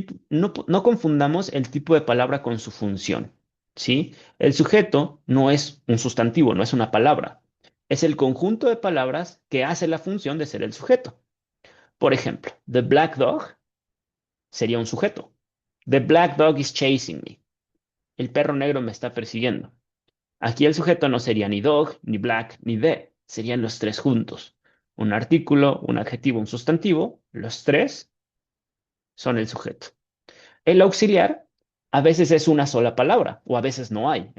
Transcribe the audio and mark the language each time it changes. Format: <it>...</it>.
<es>No confundamos el tipo de palabra con su función, ¿sí? El sujeto no es un sustantivo, no es una palabra. Es el conjunto de palabras que hace la función de ser el sujeto. Por ejemplo,</es> <en>the black dog</en> <es>sería un sujeto.</es> <en>The black dog is chasing me.</en> <es>El perro negro me está persiguiendo. Aquí el sujeto no sería ni dog, ni black, ni the. Serían los tres juntos. Un artículo, un adjetivo, un sustantivo. Los tres son el sujeto. El auxiliar a veces es una sola palabra o a veces no hay.</es>